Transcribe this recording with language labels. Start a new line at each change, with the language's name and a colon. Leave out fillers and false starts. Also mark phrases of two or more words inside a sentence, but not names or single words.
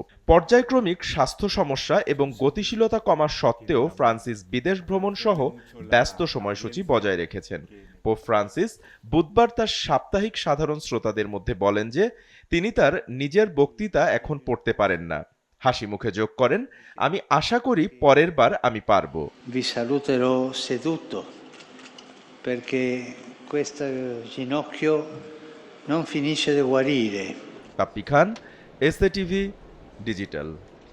Bangla: পর্যায়ক্রমিক স্বাস্থ্য সমস্যা এবং গতিশীলতা কমার সত্ত্বেও ফ্রান্সিস বিদেশ ভ্রমণ সহ ব্যস্ত সময়সূচি বজায় রেখেছেন। পোপ ফ্রান্সিস বুধবার তার সাপ্তাহিক সাধারণ শ্রোতাদের মধ্যে বলেন যে তিনি তার নিজের বক্তৃতা এখন পড়তে পারেন না। হাসি মুখে যোগ করেন, আমি আশা করি পরের বার আমি পারব।
Italian: Vi saluterò seduto perché questo ginocchio non finisce di guarire.
Bangla: কাপ্পি খান, এসএ টিভি ডিজিটাল।